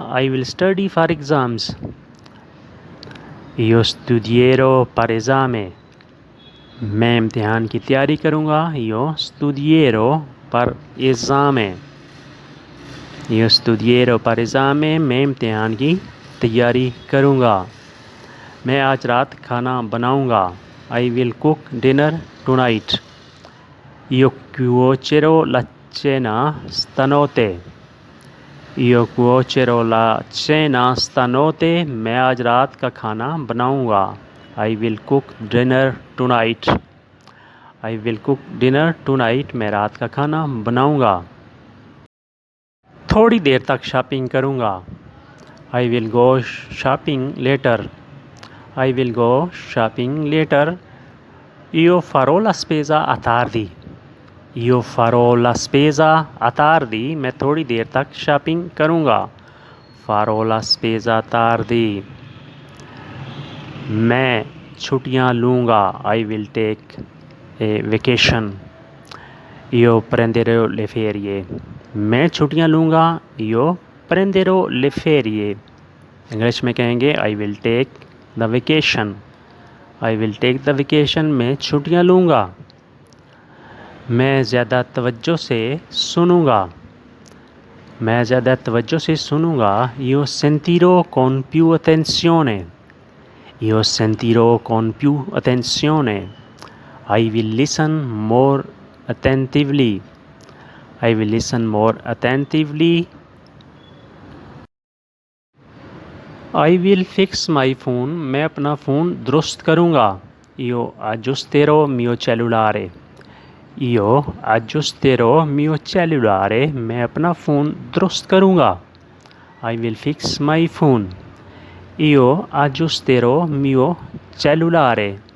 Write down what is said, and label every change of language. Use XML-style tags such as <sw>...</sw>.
<en>I will study for exams.</en> <it>Io studierò per esame.</it> <hi>मैं इम्तिहान की तैयारी करूँगा।</hi> <it>Io studierò per esame. Io studierò per esame.</it> <hi>मैं इम्तिहान की तैयारी करूँगा। मैं आज रात खाना बनाऊँगा।</hi> <en>I will cook dinner tonight.</en> <it>Io cuocerò la cena stanotte. Io cuocerò la cena stanotte.</it> <hi>मैं आज रात का खाना बनाऊँगा।</hi> <en>I will cook dinner tonight. I will cook dinner tonight.</en> <hi>मैं रात का खाना बनाऊँगा। थोड़ी देर तक शॉपिंग करूँगा।</hi> <en>I will go shopping later. I will go shopping later.</en> <it>Io farò la spesa a tardi. Io farò la spesa a tardi.</it> <hi>मैं थोड़ी देर तक शॉपिंग करूँगा।</hi> <it>Farò la spesa tardi.</it> <hi>मैं छुट्टियाँ लूँगा।</hi> <en>I will take a vacation.</en> <it>Io prenderò le ferie.</it> <hi>मैं छुट्टियाँ लूँगा।</hi> <it>Io prenderò le ferie.</it> <hi>English में कहेंगे</hi> <en>I will take the vacation. I will take the vacation.</en> <hi>मैं छुट्टियाँ लूँगा। मैं ज़्यादा तवज्जो से सुनूँगा। मैं ज़्यादा तवज्जो से सुनूँगा।</hi> <it>Io sentirò con più attenzione. Io sentirò con più attenzione.</it> <en>I will listen more attentively. I will listen more attentively. I will fix my phone.</en> <hi>मैं अपना फ़ोन दुरुस्त करूँगा।</hi> <it>Io aggiusterò mio cellulare. Io aggiusterò mio cellulare.</it> <hi>मैं अपना phone दुरुस्त करूँगा।</hi> <en>I will fix my phone.</en> <it>Io aggiusterò mio cellulare.</it>